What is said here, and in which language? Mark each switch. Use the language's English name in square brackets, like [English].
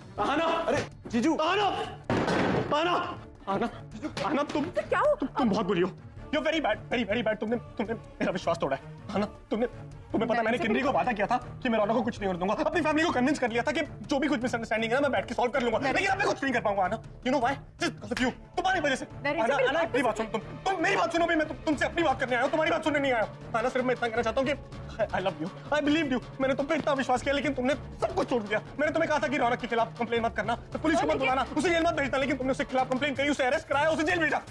[Hindi] आना, अरे जीजू आना, आना, आना, जीजू आना। क्या हो? तुम बहुत बुरी हो। [English] You're very bad, very bad। [Hindi] तुमने मेरा विश्वास तोड़ा है। आना, तुम्हें पता मैंने किन्नी को वादा किया था कि मैं रौनक को कुछ नहीं होने दूंगा। अपनी फैमिली को कन्विंस कर लिया था कि जो भी कुछ मिसअंडरस्टैंडिंग है ना मैं बैठ के सॉल्व कर लूंगा, लेकिन अब मैं कुछ नहीं कर पाऊंगा। [English] आना, you know why? Just because of you, [Hindi] तुम्हारी वजह से। आना, मेरी बात सुनो, तुम मेरी बात सुनो भी, मैं तुमसे अपनी बात करने आया हूँ, तुम्हारी बात सुनने नहीं आया हूँ। आना, सिर्फ मैं इतना कहना चाहता हूँ कि [English] I love you, I believed you। [Hindi] मैंने तुम पे इतना विश्वास किया, लेकिन तुमने सब कुछ छोड़ दिया। मैंने तुम्हें कहा था कि रौनक के खिलाफ कंप्लेन मत करना, तो पुलिस को मत बुलाना, उसे जेल मत भेजना, लेकिन तुमने उसके खिलाफ कंप्लेन करी, उसे अरेस्ट कराया, उसे जेल भेजा।